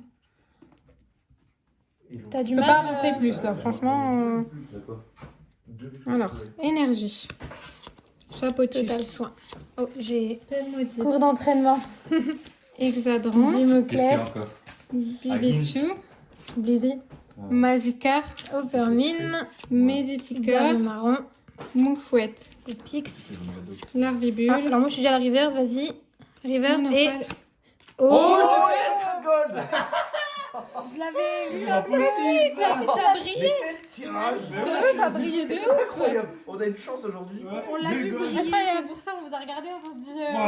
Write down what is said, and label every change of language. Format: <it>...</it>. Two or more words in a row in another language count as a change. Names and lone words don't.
<fr>T'as du Je peux mal pas avancer plus là, franchement. D'accord. Alors, énergie. Chapeau total soin. Oh, j'ai cours d'entraînement. Hexadron. Qu'est-ce qu'il y a Dimoclès. encore Bibichu. Blizzy. Ouais. Magikarp. Opermine. Meditica. Marron. Moufouette. Et Pix. Larvibule. Ah, alors moi je suis déjà à la reverse, vas-y. Reverse et... Oh, j'ai gold. Je l'avais vu. la possible. Ça brille. Mais quel tirage. Sur eux, ça brillait de ouf. Incroyable. On a une chance aujourd'hui. On l'a vu briller. Incroyable. Pour ça, on vous a regardé, on s'est dit...</fr>